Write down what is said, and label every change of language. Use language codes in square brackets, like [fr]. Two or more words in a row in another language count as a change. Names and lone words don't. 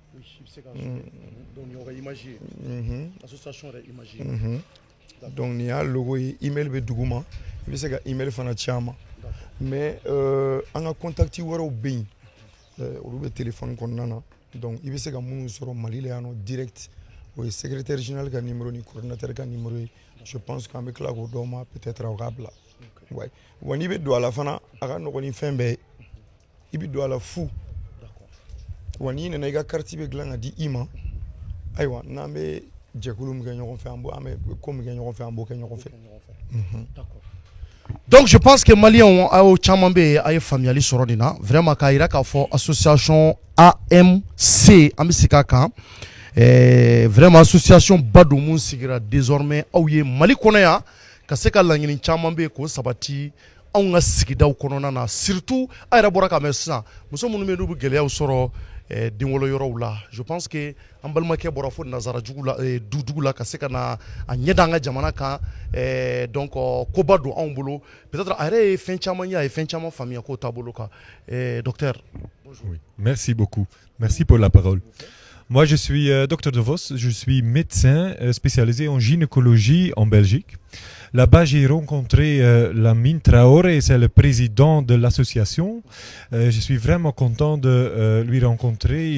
[bm] donc nin y'a logo ye email bɛ duguma i bɛ se ka email fana ci an ma mais an ka contact wɛrɛw bɛ yen olu bɛ téléphone kɔnɔna na donc i bɛ se ka minnu sɔrɔ Mali la yan nɔ direct o ye [fr] secrétaire général [bm] ka numéro ni coordinateur ka numéro ye [fr] je pense [bm] qu'an bɛ tila k'o dɔw ma peut-être aw k'a bila wa n'i bɛ don a la fana a ka nɔgɔn ni fɛn bɛɛ ye i bɛ don a la fu wa n'i nana i ka carte bɛ dilan ka di i ma ayiwa n'an bɛ jɛkulu min kɛ ɲɔgɔn fɛ an bɛ ko min kɛ ɲɔgɔn fɛ an b'o kɛ ɲɔgɔn fɛ. [fr] Donc je pense que Maliens [bm] aw caman bɛ yen a ye faamuyali sɔrɔ nin na vraiment k'a jira k'a fɔ association AMC an bɛ segin a kan [fr] vraiment association [bm] ba don mun sigira désormais aw ye Mali kɔnɔ yan ka se ka laɲini caman bɛ yen k'o sabati anw ka sigidaw kɔnɔna na surtout a yɛrɛ bɔra k'a mɛn sisan muso minnu bɛ yen n'u bɛ gɛlɛyaw sɔrɔ denwolo yɔrɔw la [fr] je pense que [bm] an balimakɛ bɔra fo nazara jugu la dujugu la ka se ka na a ɲɛda an ka jamana kan donc koba don anw bolo peut-être a yɛrɛ ye fɛn caman ye a ye fɛn caman faamuya k'o taabolo kan docteur. [fr] Oui. Merci beaucoup. Merci pour la parole. Moi, je suis docteur de Vos, je suis médecin spécialisé en gynécologie en Belgique. Là-bas, j'ai rencontré Lamine Traoré, c'est le président de l'association. Je suis vraiment content de lui rencontrer.